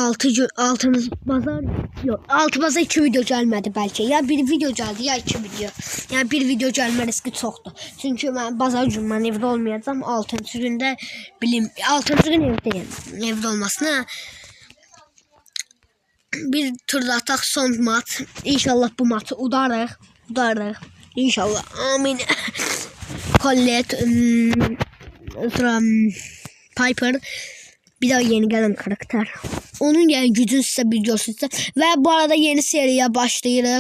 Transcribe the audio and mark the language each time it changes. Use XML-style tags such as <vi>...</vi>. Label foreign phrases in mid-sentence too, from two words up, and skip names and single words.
<az>6 bazar 2 video gəlmədi bəlkə. Ya bir video gəldi, ya 2 video. Yəni bir video gəlmə riski çoxdur. Çünki mən bazar günü mən evdə olmayacağam. 6-cı gündə 6-cı gün evdəyəm. Evdə olmasına bir turda ataq son maç. İnşallah bu maçı udarıq. İnşallah. Amin.</az> <tr>Colette, Piper, bir daha yeni gelen karakter. Onun yani gücünü size bir göstereceğim. Ve bu arada yeni seriye başlayırıq.</tr>